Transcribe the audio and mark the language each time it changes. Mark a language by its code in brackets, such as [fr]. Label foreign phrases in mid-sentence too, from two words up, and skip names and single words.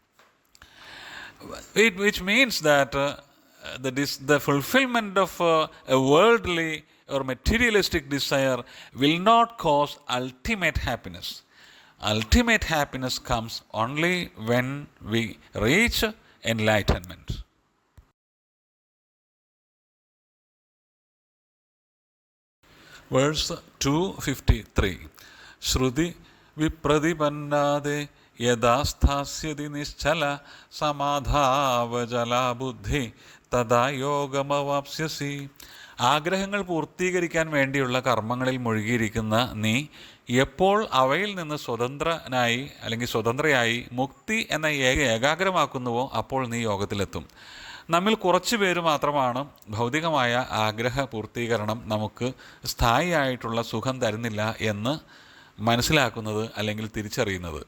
[en] Which means that the fulfillment of a worldly or materialistic desire will not cause ultimate happiness. Ultimate happiness comes only when we reach enlightenment. Verse 253. [sa] श्रुति विप्रतिपन्ना ते यदा स्थास्यति निश्चला समाधावचला बुद्धि तदा योगमवाप्स्यसि. [ml] ആഗ്രഹങ്ങൾ പൂർത്തീകരിക്കാൻ വേണ്ടിയുള്ള കർമ്മങ്ങളിൽ മുഴുകിയിരിക്കുന്ന നീ എപ്പോൾ അവയിൽ നിന്ന് സ്വതന്ത്രനായി അല്ലെങ്കിൽ സ്വതന്ത്രയായി മുക്തി എന്ന ഏകാഗ്രമാക്കുന്നുവോ അപ്പോൾ നീ യോഗത്തിലെത്തും. നമ്മിൽ കുറച്ചു പേര് മാത്രമാണ് ഭൗതികമായ ആഗ്രഹ പൂർത്തീകരണം നമുക്ക് സ്ഥായിയായിട്ടുള്ള സുഖം തരുന്നില്ല എന്ന് മനസ്സിലാക്കുന്നത് അല്ലെങ്കിൽ തിരിച്ചറിയുന്നത്.